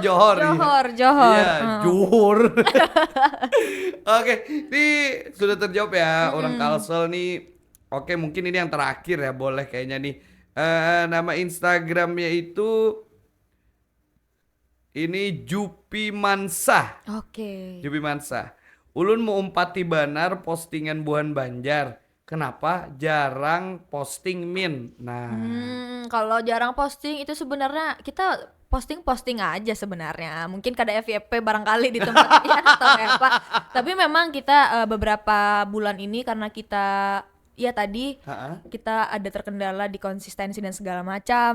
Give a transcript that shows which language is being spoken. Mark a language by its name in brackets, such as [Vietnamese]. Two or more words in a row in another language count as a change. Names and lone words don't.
[Indonesian] Johor. Iya, Juhur. Oke, ini sudah terjawab ya orang Kalsel nih. Oke, mungkin ini yang terakhir ya, boleh kayaknya nih. Nama Instagramnya itu ini Jupi Mansah. Oke. Jupi Mansah. [Banjar] Ulun mau umpati banar postingan buhan Banjar. [Indonesian] Kenapa jarang posting min? Nah, Kalau jarang posting itu sebenarnya kita posting aja sebenarnya. Mungkin kada FYP barangkali di tempatnya atau apa. Tapi memang kita beberapa bulan ini karena kita kita ada terkendala di konsistensi dan segala macam.